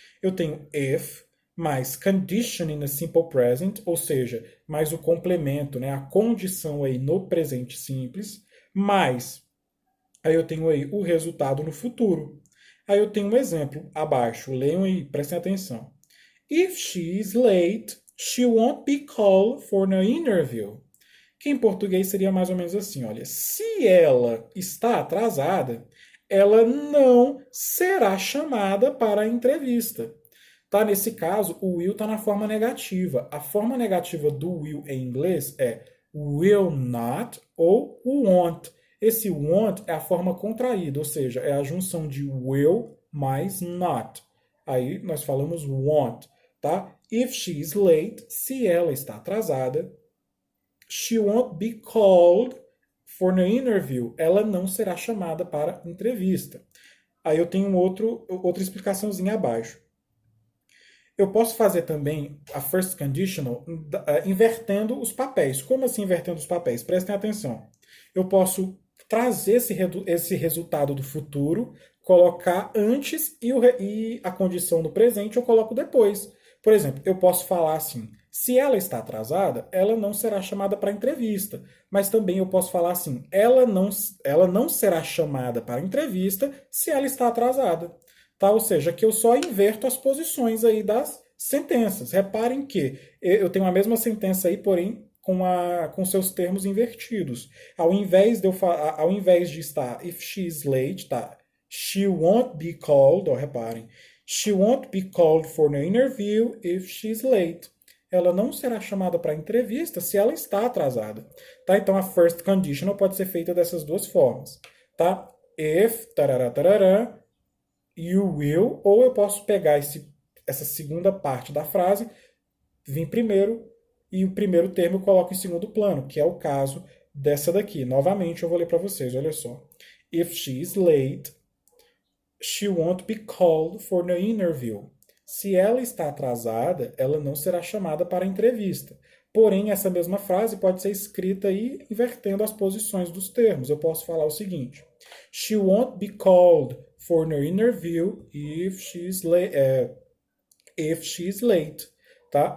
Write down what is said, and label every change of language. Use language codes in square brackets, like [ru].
[pt] Eu tenho if, mais condition in a simple present, ou seja, mais o complemento, né, a condição aí no presente simples, mais, aí eu tenho aí o resultado no futuro. Aí eu tenho um exemplo abaixo, leiam e prestem atenção. [en] If she is late, she won't be called for an interview. [pt] Que em português seria mais ou menos assim, olha, se ela está atrasada, ela não será chamada para a entrevista. Tá? Nesse caso, o will está na forma negativa. A forma negativa do will em inglês é will not ou won't. Esse won't é a forma contraída, ou seja, é a junção de will mais not. Aí nós falamos won't. Tá? [en] If she is late, se ela está atrasada, she won't be called for an interview. [pt] Ela não será chamada para entrevista. Aí eu tenho outra explicaçãozinha abaixo. Eu posso fazer também a first conditional invertendo os papéis. Como assim invertendo os papéis? Prestem atenção. Eu posso trazer esse resultado do futuro, colocar antes e a condição do presente eu coloco depois. Por exemplo, eu posso falar assim: se ela está atrasada, ela não será chamada para entrevista. Mas também eu posso falar assim: ela não será chamada para entrevista se ela está atrasada. Tá? Ou seja, que eu só inverto as posições aí das sentenças. Reparem que eu tenho a mesma sentença aí, porém com seus termos invertidos. Ao invés de estar if she is late, tá? [en] She won't be called, ó, reparem. She won't be called for an interview if she's late. [pt] Ela não será chamada para entrevista se ela está atrasada. Tá? Então a first conditional pode ser feita dessas duas formas. Tá? If, tarará, tarará, you will, ou eu posso pegar essa segunda parte da frase, vir primeiro, e o primeiro termo eu coloco em segundo plano, que é o caso dessa daqui. Novamente eu vou ler para vocês, olha só. [en] If she is late, she won't be called for an interview. [pt] Se ela está atrasada, ela não será chamada para a entrevista. Porém, essa mesma frase pode ser escrita aí invertendo as posições dos termos. Eu posso falar o seguinte: She won't be called for an interview if she's late. Tá?